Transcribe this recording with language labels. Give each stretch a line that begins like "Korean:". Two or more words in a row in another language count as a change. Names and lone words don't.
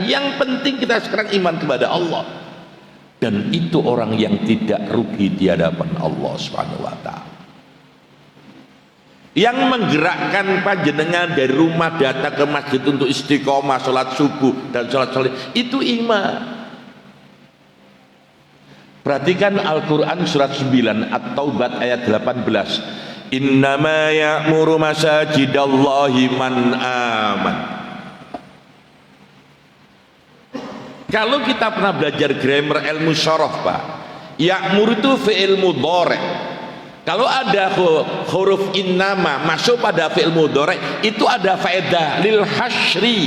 Indonesian: Yang penting kita sekarang iman kepada Allah, dan itu orang yang tidak rugi di hadapan Allah
Arabic: سبحانه وتعالى.
Indonesian: Yang menggerakkan panjenengan dari rumah datang ke masjid untuk istiqomah sholat subuh dan sholat itu iman. Perhatikan Al-Quran surat 9 At-Taubah ayat 18.
Arabic: إنما يعمر مساجد الله من آمن.
Indonesian: Kalau kita pernah belajar grammar ilmu syaraf, Pak, ya'mur itu
Arabic: فعل مضارع'.
Indonesian: Kalau ada huruf innama masuk pada
Arabic: فعل مضارع',
Indonesian: itu ada faedah
Arabic: للحصر.